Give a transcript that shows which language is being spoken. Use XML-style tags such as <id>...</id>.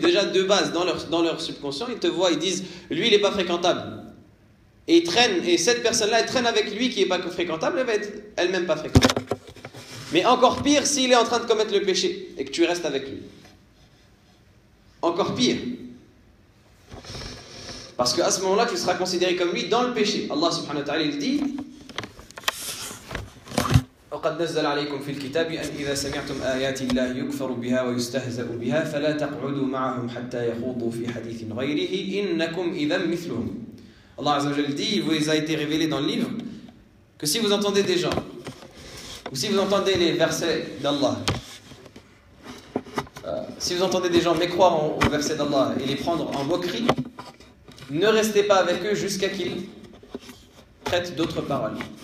<fr>Déjà, de base, dans leur subconscient, ils te voient, ils disent « Lui, il n'est pas fréquentable. » Et ils traînent, et cette personne-là, elle traîne avec lui qui n'est pas fréquentable, elle va être elle-même pas fréquentable. Mais encore pire, s'il est en train de commettre le péché et que tu restes avec lui. Encore pire. Parce qu'à ce moment-là, tu seras considéré comme lui dans le péché. Allah subhanahu wa ta'ala, il dit</fr> <ar>وقد نزل عليكم في الكتاب أن إذا سمعتم آيات الله يكفر بها ويستهزأ بها فلا تقعدوا معهم حتى يخوضوا في حديث غيره إنكم إذا مثلهم.</ar> <fr>Allah عز وجل dit, il vous a été révélé dans le livre que si vous entendez des gens ou si vous entendez les versets d'Allah, si vous entendez des gens mécroire aux versets d'Allah et les prendre en moquerie, ne restez pas avec eux jusqu'à qu'ils prêtent d'autres paroles.</fr>